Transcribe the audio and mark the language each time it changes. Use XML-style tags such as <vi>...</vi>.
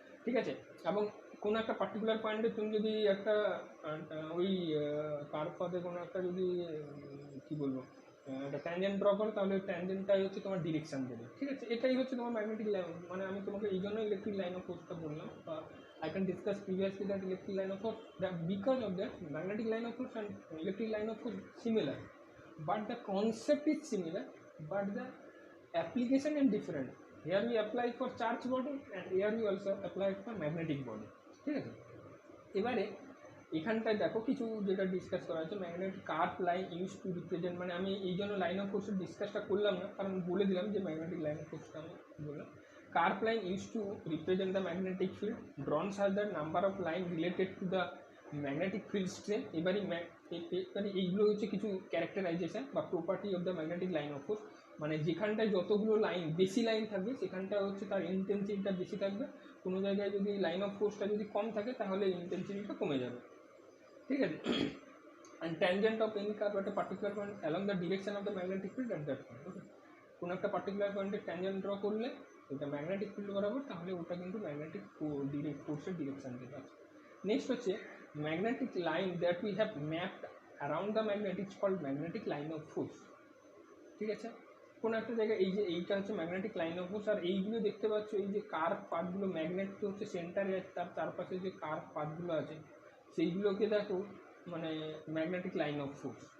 <bn>ঠিক আছে, এবং কোনো একটা পার্টিকুলার পয়েন্টে তুমি যদি একটা ওই কার্ভ পথে কোনো একটা যদি কী বলবো একটা ট্যানজেন্ট ড্র করো, তাহলে ওই ট্যানজেন্টটাই হচ্ছে তোমার ডিরেকশান দেবে। ঠিক আছে, এটাই হচ্ছে তোমার ম্যাগনেটিক লাইন। মানে আমি তোমাকে এই জন্য ইলেকট্রিক লাইন অফ ফোর্সটা বললাম,</bn> <en>I can discuss previously that electric line of force, that because of that magnetic line of force and electric line of force similar, but the concept is similar, but the application is different. Here we apply for charge body and here we also apply for magnetic body.</en> <bn>ঠিক আছে, এবারে এখানটায় দেখো কিছু যেটা discuss করা হচ্ছে,</bn> <en>magnetic curve line use to represent,</en> <bn>মানে আমি এই জন্য লাইন অফ ফোর্সের ডিসকাসটা করলাম না, কারণ বলে দিলাম যে ম্যাগনেটিক লাইন অফ ফোর্সটা আমি বললাম।</bn> <en>Curve line use to represent the magnetic field drawn such the number of line related to the magnetic field strength.</en> <bn>এবারে এইগুলো হচ্ছে কিছু ক্যারেক্টারাইজেশন বা property of the magnetic line of force. মানে যেখানটায় যতগুলো লাইন বেশি লাইন থাকবে সেখানটা হচ্ছে তার ইন্টেন্সিটিটা বেশি থাকবে, কোনো জায়গায় যদি লাইন অফ ফোর্সটা যদি কম থাকে তাহলে ইন্টেন্সিটিটা কমে যাবে।</bn> <en>ঠিক আছে, and tangent of any curve at a particular point along the direction of the magnetic field at that point.</en> <bn>Okay, কোনো একটা পার্টিকুলার পয়েন্টে ট্যানজেন্ট ড্র করলে ওটা ম্যাগনেটিক ফিল্ড বরাবর, তাহলে ওটা কিন্তু ম্যাগনেটিক ফোর্সের ডিরেকশন দেবে।</bn> <en>Next হচ্ছে magnetic line that we have mapped around the magnet is called magnetic line of force.</en> <bn>ঠিক আছে, কোনো একটা জায়গায় এই যে এইটা হচ্ছে ম্যাগনেটিক লাইন অফ ফোর্স, আর এইগুলো দেখতে পাচ্ছ এই যে কার্ভ পাথগুলো, ম্যাগনেট তো হচ্ছে সেন্টারে আছে, তার চারপাশে যে কার্ভ পাথগুলো আছে সেইগুলোকে দেখো মানে ম্যাগনেটিক লাইন অফ ফোর্স।</bn>